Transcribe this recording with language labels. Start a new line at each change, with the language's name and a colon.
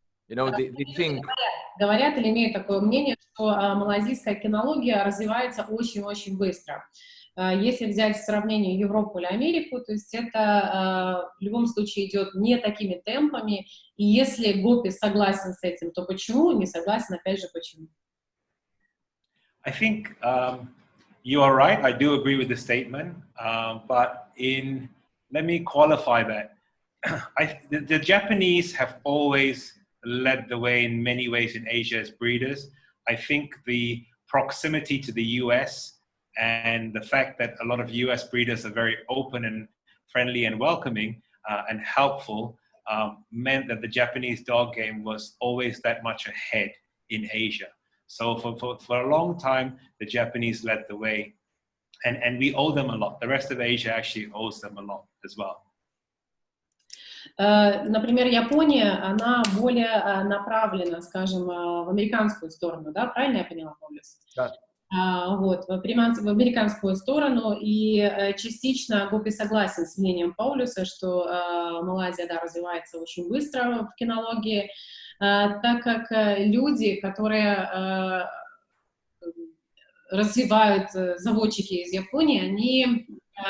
English: You know, they think...
Russian: Говорят или имеют такое мнение, что малазийская кинология развивается очень-очень быстро. Если взять в сравнение Европу или Америку, то есть это в любом случае идет не такими темпами, и если Гопи согласен с этим, то почему? Не согласен, опять же, почему?
English: I think you are right. I do agree with the statement, but let me qualify that. The Japanese have always led the way in many ways in Asia as breeders. I think the proximity to the US and the fact that a lot of US breeders are very open and friendly and welcoming and helpful meant that the Japanese dog game was always that much ahead in Asia. So for a long time, the Japanese led the way, and we owe them a lot. The rest of Asia actually owes them a lot as well.
Russian: Например, Япония, она более направлена, скажем, в американскую сторону, да, правильно я поняла, Паулюс? Да. Вот, в американскую сторону, и частично Гопи согласен с мнением Паулюса, что Малайзия, да, развивается очень быстро в кинологии, так как люди, которые развивают заводчики из Японии, они...